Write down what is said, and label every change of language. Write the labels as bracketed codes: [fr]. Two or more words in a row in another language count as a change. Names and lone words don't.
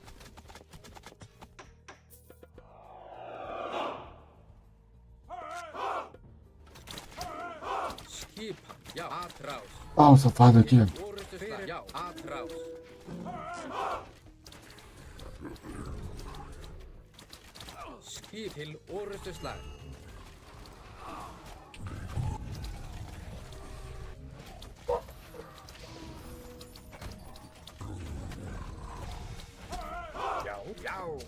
[is] Skipan. Já. Atrás. [pt] Ó, o safado aqui. [is] Orrustuslag. Já. Atrás. Skip til orrustuslag. Já, já.